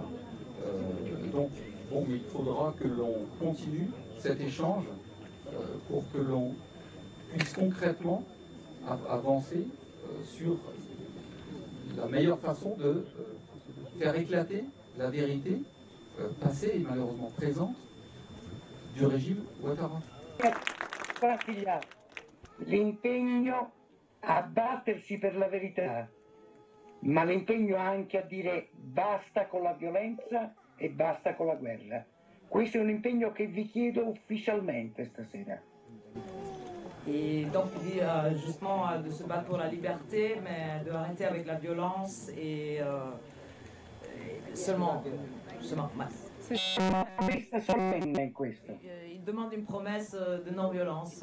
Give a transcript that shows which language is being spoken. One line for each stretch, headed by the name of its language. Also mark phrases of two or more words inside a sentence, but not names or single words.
French: Donc, bon, il faudra que l'on continue cet échange pour que l'on puisse concrètement avancer sur la meilleure façon de faire éclater la vérité passée et malheureusement présente du régime Ouattara.
Italian: L'impegno a battersi per la verità, ma l'impegno anche a dire basta con la violenza e basta con la guerra. Questo è un impegno che vi chiedo ufficialmente stasera.
French: Et donc il dit justement de se battre pour la liberté, mais de arrêter avec la violence et seulement. Il demande une promesse de non-violence.